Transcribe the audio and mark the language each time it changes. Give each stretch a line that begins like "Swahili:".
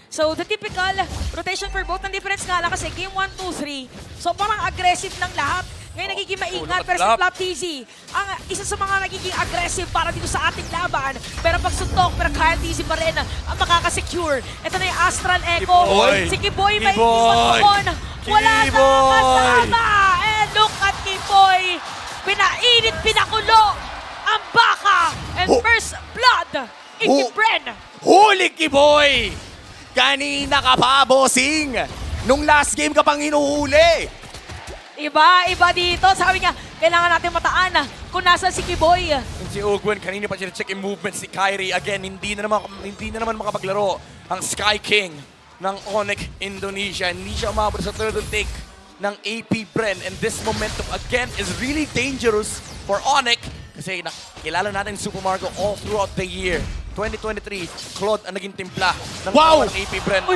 English: So the typical rotation for both.
Filipino: Ang difference nga lang kasi game 1, 2, 3. So parang aggressive ng lahat. Ngayon nagiging maingat pero si Flap TZ ang isa sa mga nagiging aggressive para dito sa ating laban. Pero pag suntok, pero Kyle TZ pa rin ang makakasecure. Ito na yung Astral Echo. Si Kiboy may iwan doon. Wala na kasama.
English: And look at Kiboy.
Filipino: Pinainit, pinakulo ang baka.
English: And first blood, AP Bren.
Filipino: Huli, Kiboy! Kanina ka pa, bossing! Nung last game ka pang hinuhuli! Iba dito. Sabi niya, kailangan natin mataan kung nasa si Kiboy. And si Ogwen, kanina pa siya check yung movements si Kyrie. Again, hindi na naman makapaglaro ang Sky King ng Onyx Indonesia. Hindi siya umabot sa third take ng AP Bren.
English: And this momentum again is really dangerous for Onyx
Filipino: kasi kilala natin
English: Super Marco all throughout the year.
Filipino: 2023, Claude ang naging timpla ng AP Bren.